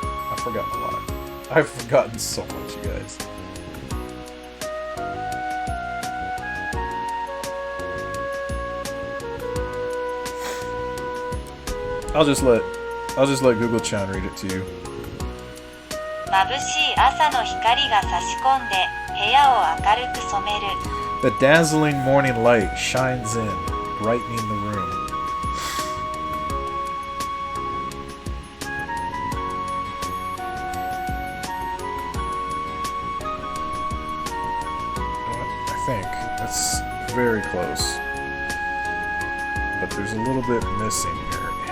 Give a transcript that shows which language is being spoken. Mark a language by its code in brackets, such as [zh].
[en] I've forgotten a lot. I've forgotten so much, you guys. I'll just let Google Chan read it to you. [ja] 眩しい朝の光が差し込んで部屋を明るく染める。 [en] The dazzling morning light shines in, brightening the room. I think that's very close. But there's a little bit missing here.